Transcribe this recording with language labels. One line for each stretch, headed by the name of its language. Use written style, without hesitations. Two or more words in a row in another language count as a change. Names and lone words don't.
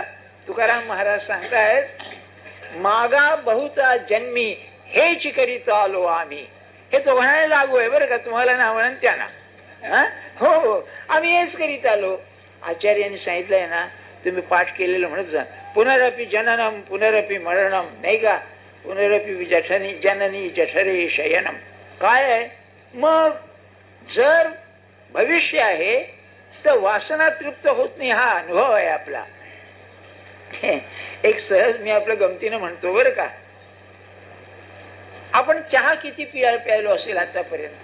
Marathi: तुकाराम महाराज सांगतायत, मागा बहुता जन्मी हेच करीत आलो आम्ही. हे तो म्हणायला लागू आहे बरं का, तुम्हाला ना म्हणून त्यांना. हो हो, आम्ही हेच करीत आलो. आचार्यांनी सांगितलंय ना, तुम्ही पाठ केलेलं म्हणत जा,
Sanskrit: पुनरपि जननम पुनरपि मरणम,
Marathi: नाही का,
Sanskrit: पुनरपि जठनी जननी जठरे शयनम.
Marathi: काय आहे मग, जर भविष्य आहे तर वासना तृप्त होत नाही, हा अनुभव आहे आपला. एक सहज मी आपल्या गमतीनं म्हणतो बरं का, आपण चहा किती प्यायलो असेल आतापर्यंत?